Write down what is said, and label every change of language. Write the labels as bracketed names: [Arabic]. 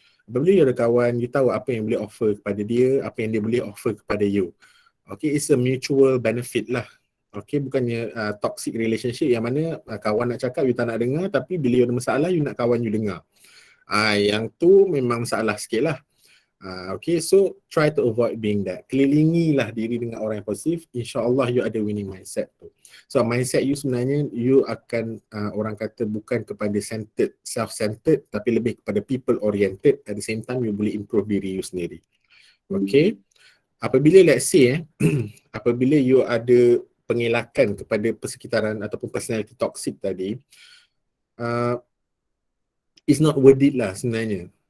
[Malay] Apabila you ada kawan, you tahu apa yang boleh offer kepada dia, apa yang dia boleh offer kepada you. Okay, [English] it's a mutual benefit [Malay] lah. Okay, bukannya toxic relationship yang mana kawan nak cakap you tak nak dengar, tapi bila you ada masalah you nak kawan you dengar. Yang tu memang masalah sikit lah. Okay, [English] so try to avoid being that. [Malay] Kelilingilah diri dengan orang yang positif, insyaAllah you ada winning mindset tu. So mindset you sebenarnya you akan orang kata bukan kepada centered, self-centered, tapi lebih kepada people oriented. [English] At the same time [Malay] you boleh improve diri you sendiri. Okay, apabila let's say apabila you ada pengelakan kepada persekitaran ataupun personality toxic tadi, [English] it's not worth it [Malay] lah sebenarnya.